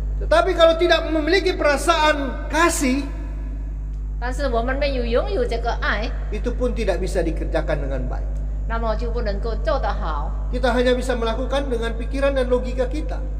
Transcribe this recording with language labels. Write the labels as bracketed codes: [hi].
[id] Tetapi kalau tidak memiliki perasaan kasih, [zh] 但是我们没有拥有这个爱， [id] itu pun tidak bisa dikerjakan dengan baik. [zh] 那么就不能够做得好。 [id] Kita hanya bisa melakukan dengan pikiran dan logika kita.